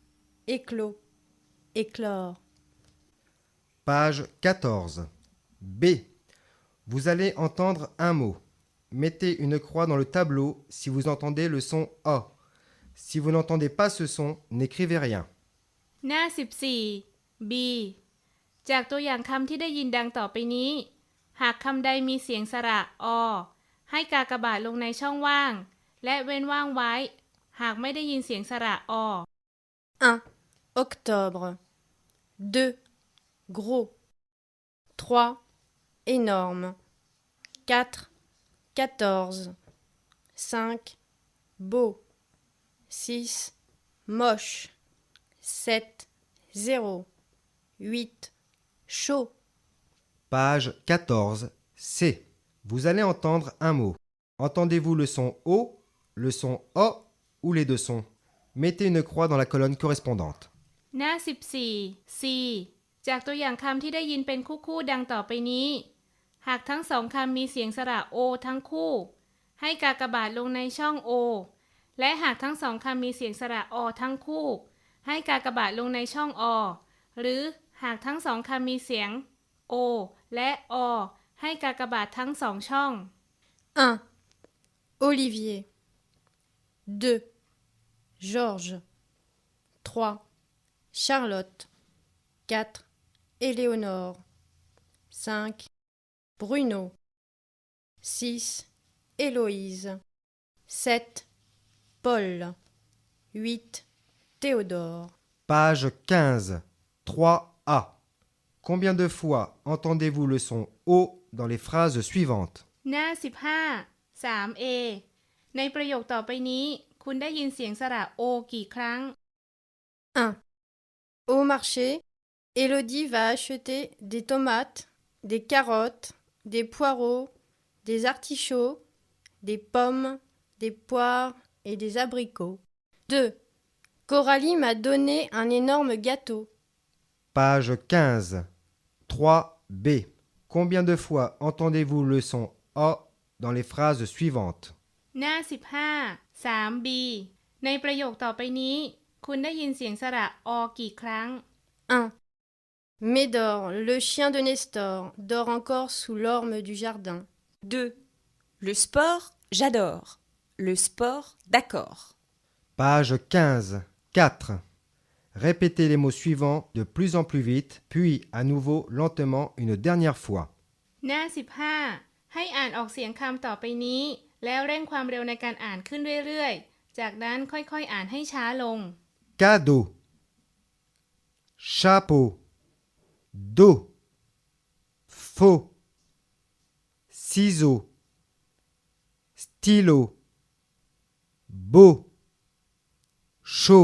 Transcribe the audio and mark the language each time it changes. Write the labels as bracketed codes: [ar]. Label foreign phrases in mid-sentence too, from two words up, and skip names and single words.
[fr] Éclos, éclore. Page 14. B. Vous allez entendre un mot. Mettez une croix dans le tableau si vous entendez le son A. Si vous n'entendez pas ce son, n'écrivez rien. [th] หน้า 14 B จากตัวอย่างคำที่ได้ยินดังต่อไปนี้ หากคำใดมีเสียงสระอให้กากบาทลงในช่องว่าง และเว้นว่างไว้ หากไม่ได้ยินเสียงสระอ [fr] 1. Octobre. 2. Gros. 3. Énorme. 4. 14. 5. Beau. 6. Moche. 7. 0. 8. Chaud. Page 14. C. Vous allez entendre un mot. Entendez-vous le son O, le son O ou les deux sons? Mettez une croix dans la colonne correspondante. [th] หน้า 14 C จากตัวอย่างคำที่ได้ยินเป็นคู่ๆดังต่อไปนี้ หากทั้งสองคำมีเสียงสระโอทั้งคู่ ให้กากบาทลงในช่องโอและหากทั้งสองคำมีเสียงสระอทั้งคู่ ให้กากบาทลงในช่องอหรือหากทั้งสองคำมีเสียงโอและอให้กากบาททั้งสองช่อง [fr] 1. Olivier. 2. Georges. 3. Charlotte. 4. Éléonore. 5. Bruno. 6. Héloïse. 7. Paul. 8. Théodore. Page 15. 3A. Combien de fois entendez-vous le son O dans les phrases suivantes? [th] หน้า 15 3A ในประโยคต่อไปนี้ คุณได้ยินเสียงสระโอกี่ครั้ง [fr] 1. Au marché, Élodie va acheter des tomates, des carottes, des poireaux, des artichauts, des pommes, des poires et des abricots. 2. Coralie m'a donné un énorme gâteau. Page 15. 3B. Combien de fois entendez-vous le son O dans les phrases suivantes? [th] หน้า 15 3B ในประโยคต่อไปนี้ คุณได้ยินเสียงสระอกี่ครั้ง [fr] 1. Médor, le chien de Nestor, dort encore sous l'orme du jardin. 2. Le sport, j'adore. Le sport, d'accord. Page 15. 4. Répétez les mots suivants de plus en plus vite, puis à nouveau lentement une dernière fois. [th] หน้า 15 ให้อ่านออกเสียงคำต่อไปนี้ แล้วเร่งความเร็วในการอ่านขึ้นเรื่อยๆ จากนั้นค่อยๆอ่านให้ช้าลง [fr] Cadeau. Chapeau. Dos. Faux. Ciseaux. Stylo. Beau. Chaud.